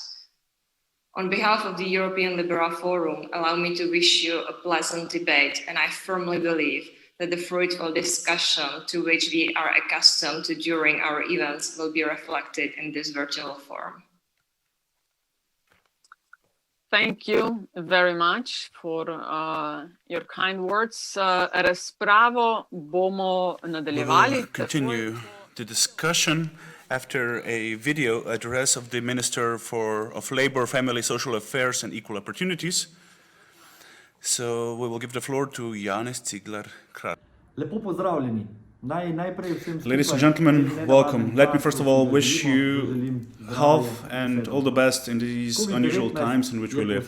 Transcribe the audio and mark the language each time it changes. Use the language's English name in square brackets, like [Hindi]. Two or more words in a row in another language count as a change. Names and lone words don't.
[English] On behalf of the European Liberal Forum, allow me to wish you a pleasant debate, and I firmly believe that the fruitful discussion to which we are accustomed to during our events will be reflected in this virtual form. Thank you very much for your kind words. [Slovenian] Razpravo bomo nadaljevali. [English] We will continue the discussion after a video address of the Minister of Labor, Family, Social Affairs and Equal Opportunities. So we will give the floor to Janez Cigler-Kralj. [Slovenian] Lepo pozdravljeni. [English] Ladies and gentlemen, welcome. Let me first of all wish you health and all the best in these unusual times in which we live.